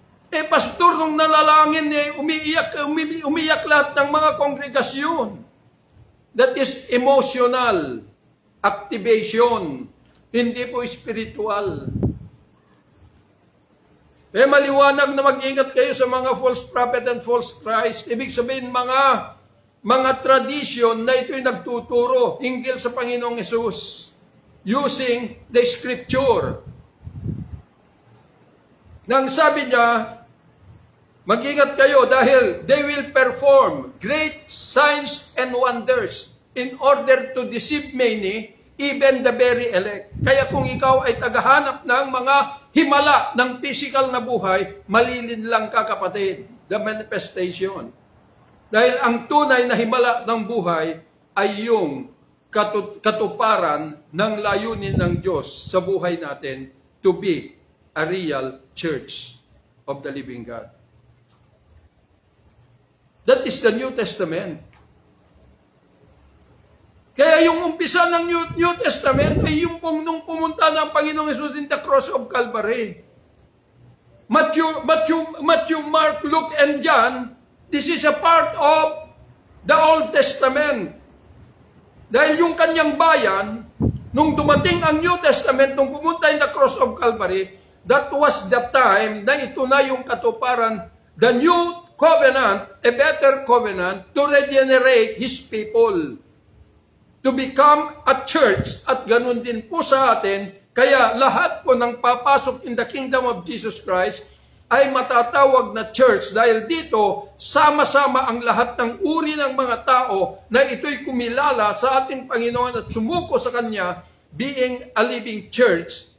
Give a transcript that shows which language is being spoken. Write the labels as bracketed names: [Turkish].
[Filipino] Pastor, nung nalalangin, umiiyak lahat ng mga kongregasyon. [English] That is emotional activation, [Filipino] hindi po [English] spiritual. [Filipino] Maliwanag na mag-ingat kayo sa mga [English] false prophet and false Christ. [Filipino] Ibig sabihin, mga tradisyon na ito'y nagtuturo hinggil sa Panginoong Hesus [English] using the scripture. [Filipino] Nang sabi niya, mag-ingat kayo dahil [English] they will perform great signs and wonders in order to deceive many, even the very elect. [Filipino] Kaya kung ikaw ay tagahanap ng mga himala ng physical na buhay, malilinlang ka, kapatid. [English] the manifestation. [Filipino] Dahil ang tunay na himala ng buhay ay yung katuparan ng layunin ng Diyos sa buhay natin [English] to be a real church of the living God. That is the New Testament. [Filipino] Kaya yung umpisa ng New Testament ay yung nung pumunta ng Panginoong Jesus [English] in the cross of Calvary. Matthew, Mark, Luke, and John, this is a part of the Old Testament. [Filipino] Dahil yung kanyang bayan, nung dumating ang [English] New Testament, [Filipino] nung pumunta [English] in the cross of Calvary, that was the time [Filipino] na ito na yung katuparan, [English] the new covenant, a better covenant, to regenerate His people. To become a church, [Filipino] at ganun din po sa atin, kaya lahat po ng papasok [English] in the kingdom of Jesus Christ [Filipino] ay matatawag na church dahil dito sama-sama ang lahat ng uri ng mga tao na ito'y kumilala sa ating Panginoon at sumuko sa Kanya [English] being a living church.